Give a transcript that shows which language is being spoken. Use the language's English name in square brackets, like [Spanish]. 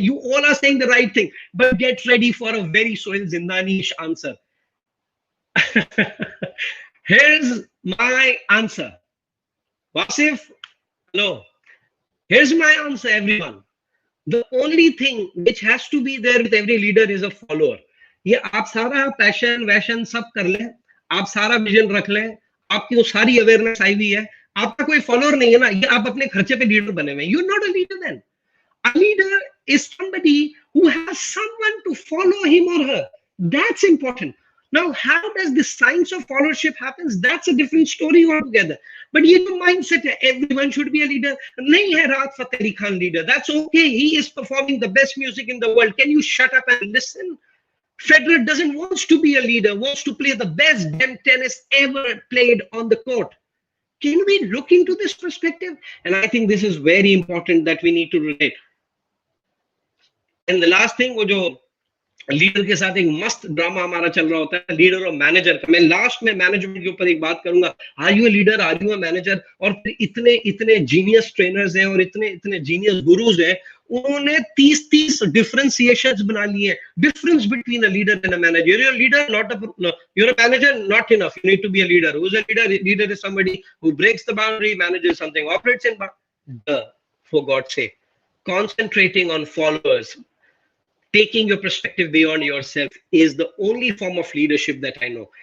[English] You all are saying the right thing, but get ready for a very Sohail Zindani-ish answer. Here's my answer. Wasif, hello. Here's my answer, everyone. The only thing which has to be there with every leader is a follower. [Hindi] ये आप सारा passion वैशन सब कर लें, आप सारा vision रख लें, आपकी वो सारी अवेयरनेस आई हुई है, आपका कोई फॉलोअर नहीं है ना, ये आप अपने खर्चे पे लीडर बने हुए हैं. [English] You're not a leader then. A leader is somebody who has someone to follow him or her. That's important. Now, how does the science of followership happens? That's a different story altogether. But [Hindi] ये जो mindset है, [English] everyone should be a leader. [Hindi] नहीं है [English] Rahat Fateh Ali Khan leader. That's okay. He is performing the best music in the world. Can you shut up and listen? Federer doesn't want to be a leader. Wants to play the best damn tennis ever played on the court. Can we look into this perspective? And I think this is very important that we need to relate. [Hindi] And the last thing, वो जो leader के साथ एक मस्त drama हमारा चल रहा होता है, लीडर और मैनेजर का. मैं लास्ट में मैनेजमेंट के ऊपर एक बात करूंगा. [English] Are you a leader, are you a manager? [Hindi] और फिर इतने जीनियस ट्रेनर्स हैं और इतने जीनियस गुरुज हैं, उन्होंने 30 डिफरेंशिएशंस बना लिए. [English] Difference between a leader and a manager. You're a leader, not a, you're a manager, not enough. You need to be a leader. Who's a leader? Leader is somebody who breaks the boundary, manages something, operates in. For God's sake, concentrating on followers, taking your perspective beyond yourself is the only form of leadership that I know.